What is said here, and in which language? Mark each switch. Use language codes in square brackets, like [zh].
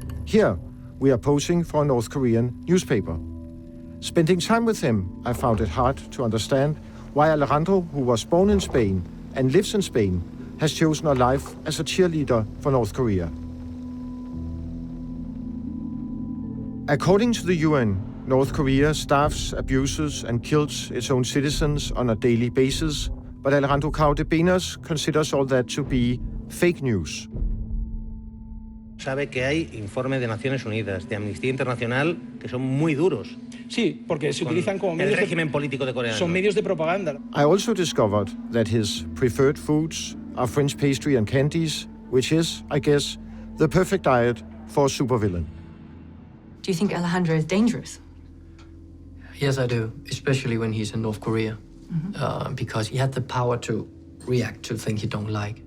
[en] Here, we are posing for a North Korean newspaper. Spending time with him, I found it hard to understand why Alejandro, who was born in Spain and lives in Spain, has chosen a life as a cheerleader for North Korea. According to the UN, North Korea starves, abuses, and kills its own citizens on a daily basis, but Alejandro Cardenas considers all that to be fake news. [es] Sabe que hay informes de Naciones Unidas, de Amnistía Internacional, que son muy duros. Sí, porque se utilizan como medios el régimen político de Corea del Norte. Son medios de propaganda. [en] I also discovered that his preferred foods are French pastry and candies, which is, I guess, the perfect diet for a supervillain. Do you think Alejandro is dangerous? Yes, I do, especially when he's in North Korea, because he had the power to react to things he don't like.